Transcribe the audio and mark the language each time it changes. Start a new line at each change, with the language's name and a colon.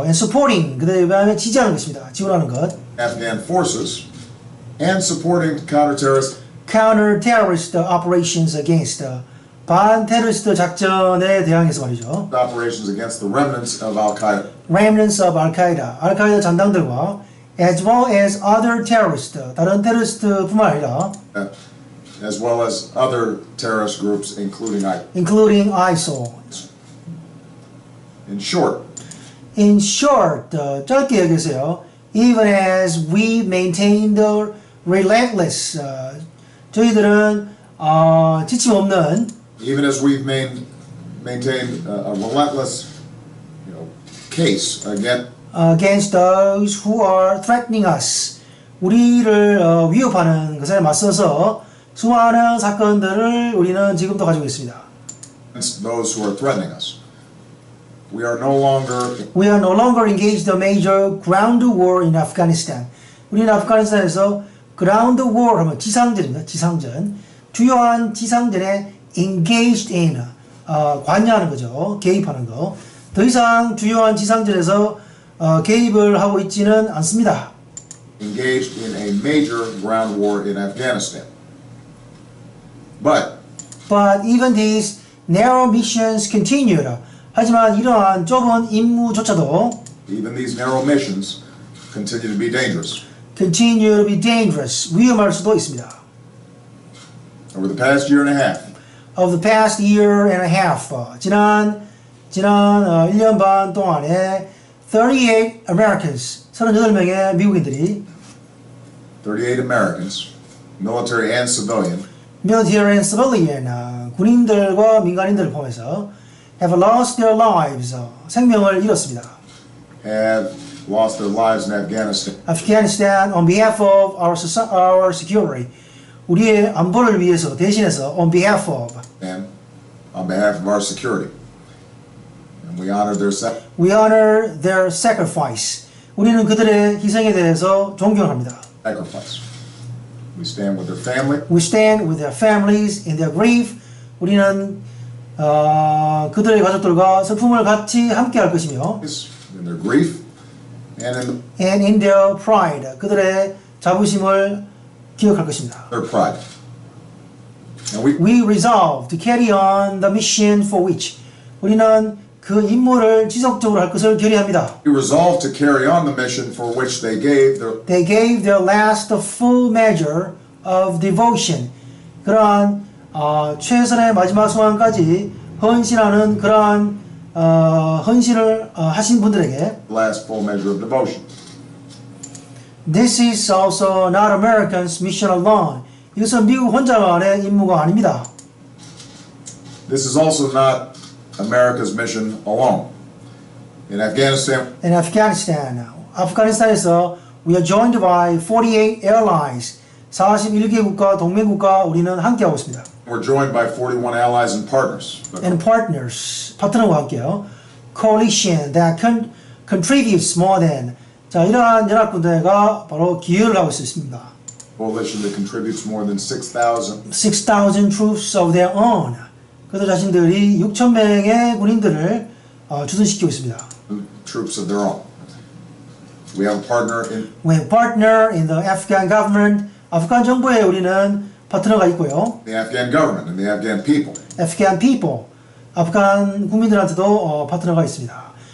English: And supporting,
Korean: 그다음에 지지하는 것입니다. 지원하는 것.
English: Afghan forces and supporting counter-terrorist operations against
Korean: 반테러리스트 작전에 대항해서 말이죠.
English: operations against the remnants of Al-Qaeda.
Korean: 알카에다 잔당들과
English: as well as other terrorists,
Korean: 다른 테러리스트뿐만 아니라
English: as well as other terrorist groups including ISIL. In short,
Korean: 짧게 얘기해서요.
English: Even as we maintain the relentless,
Korean: 저희들은 지침 없는
English: even as we've maintained a relentless, case against those who are threatening us.
Korean: 우리를 위협하는 것에 맞서서 수많은 사건들을 우리는 지금도 가지고 있습니다.
English: against those who are threatening us. We are no longer engaged in a major ground war in Afghanistan.
Korean: 우리는 아프가니스탄에서 ground war 하면 지상전입니다. 지상전. 주요한 지상전에
English: engaged in
Korean: 관여하는 거죠. 개입하는 거. 더 이상 주요한 지상전에서 개입을 하고 있지는 않습니다.
English: engaged in a major ground war in Afghanistan. But even these narrow missions continued.
Korean: 하지만 이러한 좁은 임무조차도
English: even these narrow missions continue to be dangerous. continue to be dangerous.
Korean: 위험할 수도 있습니다.
English: Over the past year and a half, Of the past year and a half,
Korean: 지난 1년 반 동안에
English: 38 Americans,
Korean: 38명의 미국인들이
English: 38 Americans, military and civilian, military and civilian,
Korean: 군인들과 민간인들을 포함해서
English: have lost their lives,
Korean: 생명을 잃었습니다.
English: have lost their lives in Afghanistan. Afghanistan on behalf of our security.
Korean: 우리의 안보를 위해서 대신해서
English: on behalf of And on behalf of our security. And we honor their sacrifice.
Korean: 우리는 그들의 희생에 대해서 존경합니다.
English: sacrifice. We stand with their family. We stand with their families in their grief.
Korean: 우리는 그들의 가족들과 슬픔을 같이 함께 할 것이며
English: In their grief and in their pride.
Korean: 그들의 자부심을 기억할 것입니다.
English: their pride. And We resolve to carry on the mission for which
Korean: 우리는 그 임무를 지속적으로 할 것을 결의합니다.
English: we resolve to carry on the mission for which they gave their last full measure of devotion.
Korean: 그러한 최선의 마지막 순간까지 헌신하는 그러한 헌신을 하신 분들에게
English: last full measure of devotion. This is also not Americans' mission alone.
Korean: 이것은 미국 혼자만의 임무가 아닙니다.
English: This is also not America's mission alone. In Afghanistan,
Korean: 아프가니스탄에서
English: we are joined by 48 allies.
Korean: 41개국과 동맹국과 우리는 함께하고 있습니다.
English: we're joined by 41 allies and partners.
Korean: 파트너와 함께요.
English: Coalition that contributes more than.
Korean: 자, 이러한 연합군대가 바로 기여를 하고 있습니다.
English: Coalition that contributes more than 6,000 troops of their own.
Korean: 그들 자신들이 6,000명의 군인들을 주둔시키고 있습니다.
English: troops of their own. We have a partner in the Afghan government.
Korean: 아프간 정부에 우리는 파트너가 있고요.
English: the Afghan government and the Afghan people.
Korean: 아프간 국민들한테도 파트너가 있습니다.